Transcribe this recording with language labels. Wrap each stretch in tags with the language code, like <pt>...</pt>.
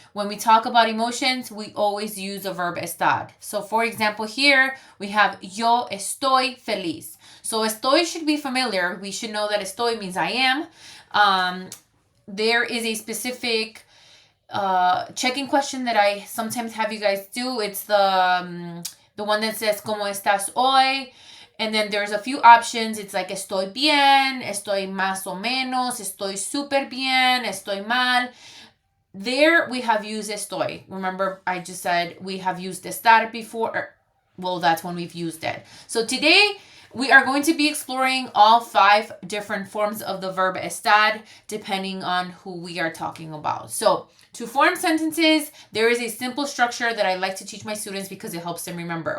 <en>When we talk about emotions, we always use the verb estar. So, for example, here we have</en> <es>yo estoy feliz.</es> <en>So, estoy should be familiar. We should know that estoy means I am. There is a specific checking question that I sometimes have you guys do. It's the one that says</en> <es>¿Cómo estás hoy?</es> <en>And then there's a few options. It's like</en> <es>estoy bien, estoy más o menos, estoy súper bien, estoy mal.</es> <en>There we have used estoy. Remember, I just said we have used estar before. Well, that's when we've used it. So today we are going to be exploring all 5 different forms of the verb estar depending on who we are talking about. So to form sentences, there is a simple structure that I like to teach my students because it helps them remember.</en>